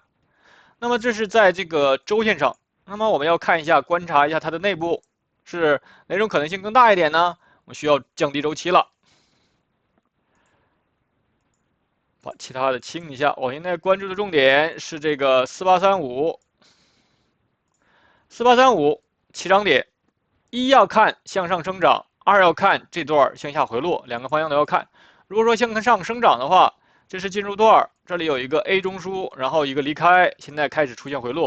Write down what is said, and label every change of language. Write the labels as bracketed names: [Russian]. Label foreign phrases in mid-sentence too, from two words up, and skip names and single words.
[Chinese] 那麼這是在這個周線上，那麼我們要看一下，觀察一下它的內部是哪種可能性更大一點呢？我們需要降低周期了。把其他的清一下，我現在關注的重點是這個4835起漲點，一要看向上生長，二要看這段向下回落，兩個方向都要看。如果說向上生長的話，這是進入段，這裡有一個 A 中樞，然後一個離開，現在開始出現回落。